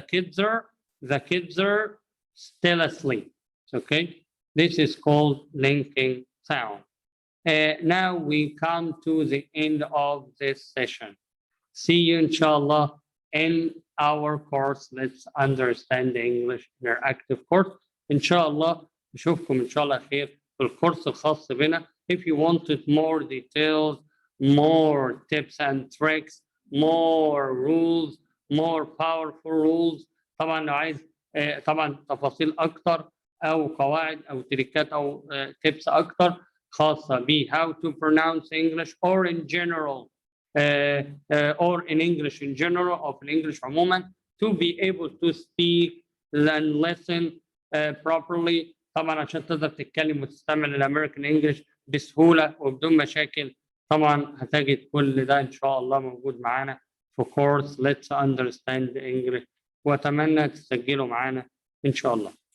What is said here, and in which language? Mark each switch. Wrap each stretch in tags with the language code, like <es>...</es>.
<en>The kids are still asleep. Okay, this is called linking sound. Now we come to the end of this session. See you inshallah in our course. Let's understand the English interactive course.</en> <ar>inshallah نشوفكم إن شاء الله خير في الكورس الخاص بنا.</ar> <en>If you wanted more details, more tips and tricks, more rules, more powerful rules,</en> <ar>طبعا لو عايز طبعا تفاصيل أكتر أو قواعد أو تريكات أو</ar> <en>tips أكتر خاصة ب how to pronounce English or in general or in English in general or in English عموما to be able to speak and listen properly.</en> <ar>طبعا عشان تقدر تتكلم وتستعمل الامريكان انجلش بسهوله وبدون مشاكل. طبعا هتجد كل ده ان شاء الله موجود معانا في كورس Let's Understand English واتمنى تسجلوا معانا ان شاء الله.</ar>